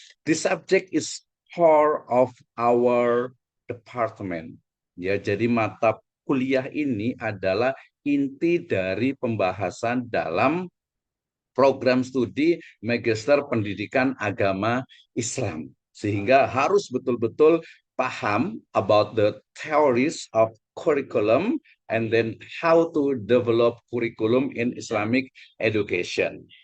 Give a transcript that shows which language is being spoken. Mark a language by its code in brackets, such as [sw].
[en] This subject is core of our department. [id] Ya, jadi mata kuliah ini adalah inti dari pembahasan dalam program studi Magister Pendidikan Agama Islam. Sehingga harus betul-betul paham [en] about the theories of curriculum and then how to develop curriculum in Islamic education.